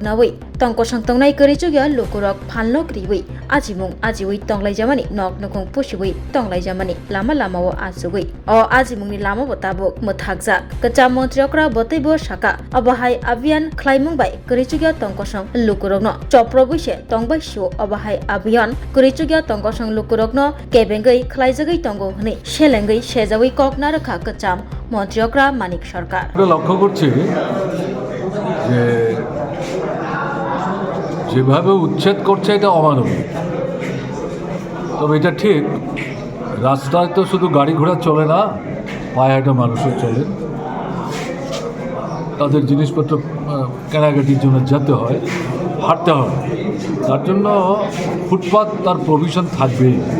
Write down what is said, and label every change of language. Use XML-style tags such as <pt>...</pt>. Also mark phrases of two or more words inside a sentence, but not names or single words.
<trp>Nawi Tongko Sangtungnai Kurichugya Lukurok Phalnog Riwi Ajimung Ajiwi Tonglaijamani Nok Nokong Pushiwi Tonglaijamani Lama Lamao Asugui O Ajimungni Lama Botabuk Muthakja Kacham Montreokra Botaibo Shaka Obahai Avian Klaimungbai Kurichugya Tongkosang Lukurokno Choprobushe Tongbai Shu Obahai Avian Kurichugya Tongkosang Lukurokno Kebengai Klaijagai Tongo Hni Shelengai Shejawi Koknarakha Kacham Montreokra Manik Sarkar</trp> <bn>লক্ষ্য করছি যে যেভাবে উচ্ছেদ করছে এটা অমানবিক। তবে এটা ঠিক, রাস্তায় তো শুধু গাড়ি ঘোড়া চলে না, পায়ে হাঁটা মানুষও চলে, তাদের জিনিসপত্র কেনাকাটির জন্য যেতে হয়, হাঁটতে হয়, তার জন্য ফুটপাত তার প্রভিশন থাকবেই।</bn>